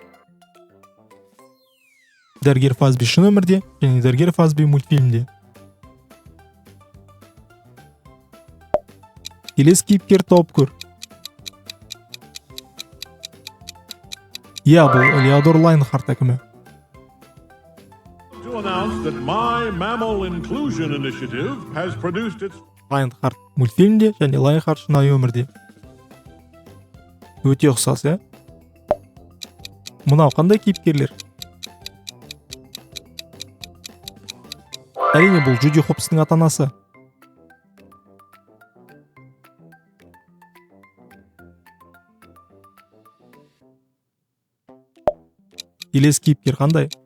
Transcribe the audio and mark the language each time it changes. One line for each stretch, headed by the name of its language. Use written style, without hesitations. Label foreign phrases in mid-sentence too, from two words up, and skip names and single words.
Kazakh: Дәрігер Фазби шын өмірде және дәрігер Фазби мультфильмде. Келесі кейіпкер тауып көр. Иә, бұл Элеодор Лайнхарт әкімі.
English: To announce that My Mammal Inclusion Initiative has produced its
Kazakh: Лайнхарт мультфильмде және Лайнхарт шынайы өмірде. Өте ұқсас, ә? Мынау қандай кейіпкерлер? Әрине бұл Джуди Хопстың ата-анасы. Келесі кейіпкер қандай?